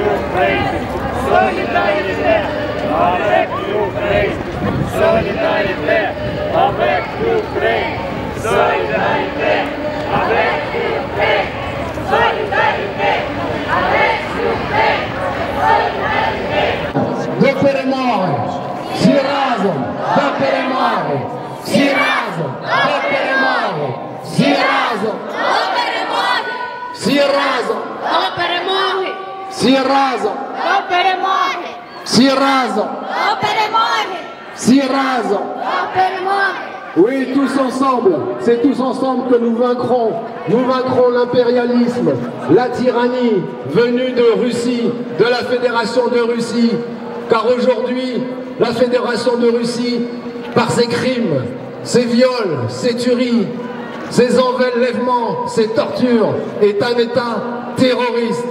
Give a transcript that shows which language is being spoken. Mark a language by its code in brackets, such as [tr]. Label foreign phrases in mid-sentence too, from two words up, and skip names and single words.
[fr] l'Ukraine. Solidarité avec l'Ukraine. Solidarité avec l'Ukraine. Solidarité avec l'Ukraine. Solidarité avec l'Ukraine. [uk] До перемоги! Всі разом! До перемоги! Всі разом! До перемоги! Всі разом! До перемоги! Всі разом! До перемоги! Всі разом! До перемоги! Всі разом! До перемоги! Всі разом! До peremore! [fr] Oui, tous ensemble, c'est tous ensemble que nous vaincrons. Nous vaincrons l'impérialisme, la tyrannie venue de Russie, de la Fédération de Russie. Car aujourd'hui, la Fédération de Russie, par ses crimes, ses viols, ses tueries, ses enlèvements, ses tortures, est un État terroriste.